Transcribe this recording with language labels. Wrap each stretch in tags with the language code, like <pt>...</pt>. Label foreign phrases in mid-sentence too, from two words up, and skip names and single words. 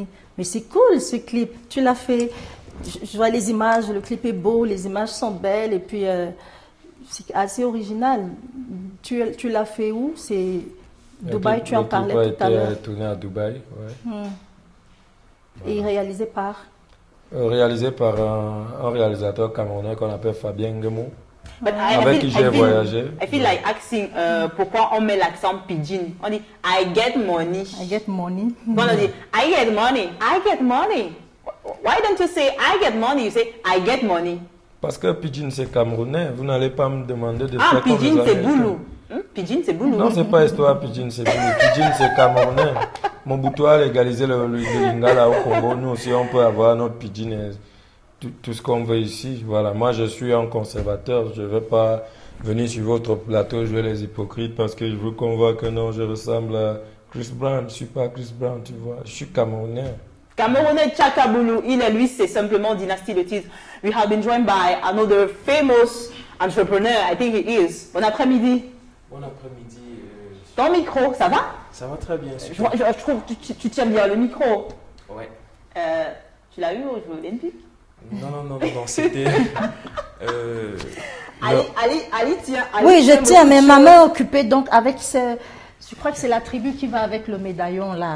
<fr>Mais c'est cool ce clip, tu l'as fait, je vois les images, le clip est beau, les images sont belles et puis c'est assez original. Tu l'as fait où? C'est Dubaï, tu en parlais tout à l'heure. Le clip a été tourné à Dubaï, ouais. Voilà. Et réalisé par un réalisateur camerounais qu'on appelle Fabien Ngemo. Avec qui j'ai voyagé.</fr> <en>I feel like asking</en> <fr>pourquoi on met l'accent pidgin. On dit</fr> <en>I get money. I get money.</en> <fr>On dit</fr> <en>I get money. I get money. Why don't you say I get money? You say I get money.</en> <fr>Parce que pidgin c'est camerounais. Vous n'allez pas me demander de faire comme pidgin c'est boulou. Pidgin c'est boulou. Non, c'est pas histoire pidgin c'est boulou. Pidgin c'est camerounais. Mobutu a légalisé le lingala au Congo. Nous aussi on peut avoir notre pidgin. Tout ce qu'on veut ici, voilà. Moi, je suis un conservateur. Je ne vais pas venir sur votre plateau jouer les hypocrites parce que je veux qu'on voit que non, je ressemble à Chris Brown. Je ne suis pas Chris Brown, tu vois. Je suis camerounais. Camerounais Tchakaboulou. Lui, c'est simplement Dynastie Le Tigre.</fr> <en>We have been joined by another famous entrepreneur. I think he is.</en> <fr>Bon après-midi. Bon après-midi. Ton micro, ça va? Ça va très bien. Je trouve que tu tiens bien le micro. Ouais. Tu l'as eu au Jeux Olympiques? Non, c'était... Ali, tiens. Oui, je tiens, mais ma main est occupée, donc avec ce... Je crois que c'est l'attribut qui va avec le médaillon, là.</fr>